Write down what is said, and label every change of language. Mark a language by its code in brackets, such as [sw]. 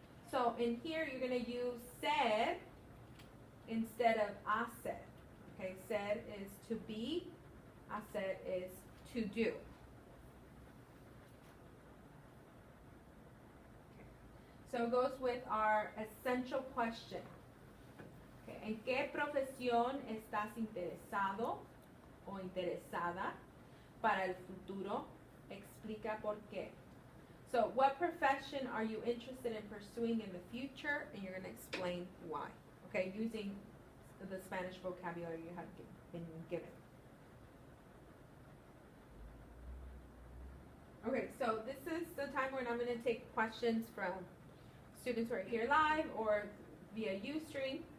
[en] So in here, you're going to use ser instead of hacer. Okay, ser is to be, hacer is to do. Okay. So it goes with our essential question. Okay. [es] ¿En qué profesión estás interesado o interesada para el futuro? Explica por qué. [en] So what profession are you interested in pursuing in the future? And you're going to explain why. Okay, using the Spanish vocabulary you have been given. Okay, so this is the time when I'm going to take questions from students who are here live or via Ustream.